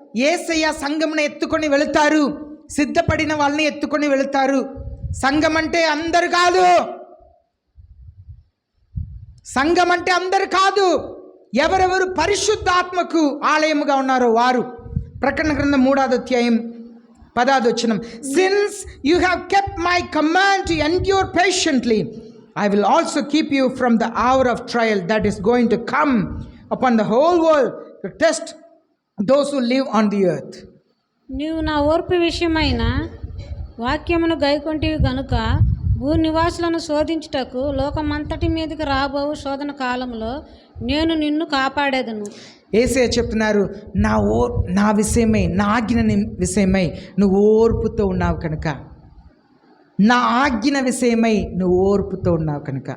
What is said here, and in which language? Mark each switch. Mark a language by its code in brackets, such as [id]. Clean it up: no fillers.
[te] యేసయ్య సంఘమును ఎత్తుకొని వెళుతారు, సిద్ధపడిన వాళ్ళని ఎత్తుకొని వెళుతారు. సంఘం అంటే అందరు కాదు, సంఘం అంటే అందరు కాదు, ఎవరెవరు పరిశుద్ధాత్మకు ఆలయముగా ఉన్నారో వారు. ప్రకటన గ్రంథం 3వ అధ్యాయం 10వ వచనం. [en] Since you have kept my command to endure patiently, I will also keep you from the hour of trial that is going to come upon the whole world to test those who live on the earth. [te] నీవు నా ఓర్పు విషయమైన వాక్యమును గైకొంటివి గనుక భూనివాసులను శోధించుటకు లోకమంతటి మీదకి రాబోవు శోధన కాలంలో నేను నిన్ను కాపాడేదను. యేసయ్య చెప్తున్నారు, నా విషయమై, నా ఆజ్ఞ విషయమై నువ్వు ఓర్పుతో ఉన్నావు కనుక, నా ఆజ్ఞ విషయమై నువ్వు ఓర్పుతో ఉన్నావు కనుక.